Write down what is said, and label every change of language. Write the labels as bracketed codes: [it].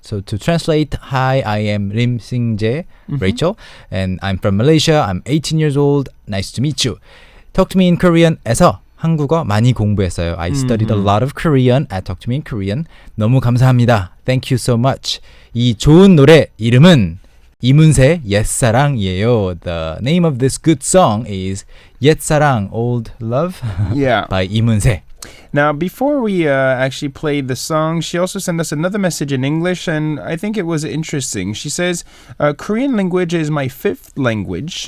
[en] So to translate, hi, I am Lim Sing-jae, Rachel, and I'm from Malaysia. I'm 18 years old. Nice to meet you. Talk to me in Korean에서 [ko] 한국어 많이 공부했어요. [en] I studied a lot of Korean at Talk to Me in Korean. [ko] 너무 감사합니다. [en] Thank you so much. [ko] 이 좋은 노래 이름은 이문세 옛사랑이에요. [en] The name of this good song is 옛사랑, Old Love by 이문세. Now, before we actually played the song, she also sent us another message in English, and I think it was interesting. She says, Korean language is my 5th language.